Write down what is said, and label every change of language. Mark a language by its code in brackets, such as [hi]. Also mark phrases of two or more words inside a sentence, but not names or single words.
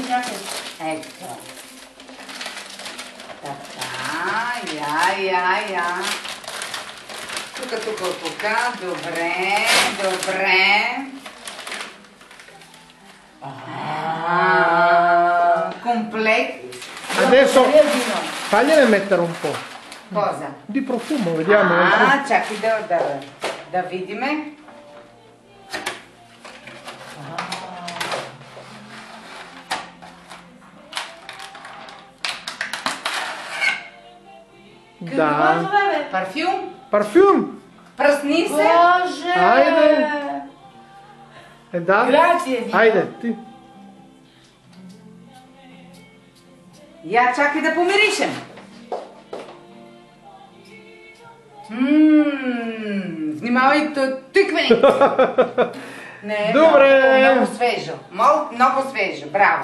[bg] Ето. Така, я. Тука, добре. Комплект. [it] Adesso fagliene mettere un po' Cosa? di profumo, vediamo. [bg] Чакай да видиме. Da. Парфюм. Parfum. Пръсни се. Боже! Айде. Da. [it] Grazie, Dio. [bg] Айде, ти. Я чакай да помиришем. Внимавай, тиквеник. Не, Добре. много свежо. Много свежо, браво.